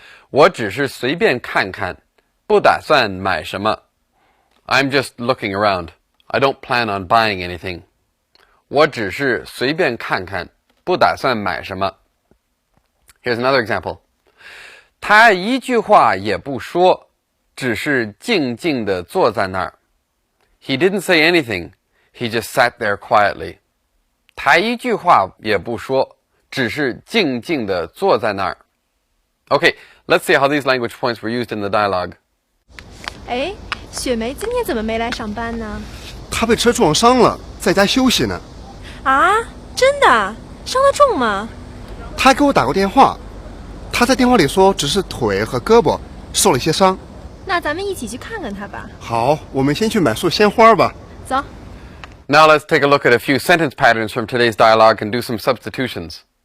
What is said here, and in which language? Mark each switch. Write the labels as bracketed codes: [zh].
[zh] 我只是随便看看，不打算买什么。 [en] I'm just looking around. I don't plan on buying anything. [zh] 我只是随便看看，不打算买什么。 [en] Here's another example. [zh] 他一句话也不说，只是静静地坐在那儿。 [en] He didn't say anything. He just sat there quietly. [zh] 他一句话也不说，只是静静地坐在那儿。 [en] Okay, let's see how these language points were used in the dialogue. [zh] 哎，雪梅今天怎么没来上班呢？她被车撞伤了，在家休息呢。啊，真的？伤得重吗？她给我打过电话，她在电话里说只是腿和胳膊受了些伤。那咱们一起去看看她吧。好，我们先去买束鲜花吧。走。 [en] Now let's take a look at a few sentence patterns from today's dialogue and do some substitutions.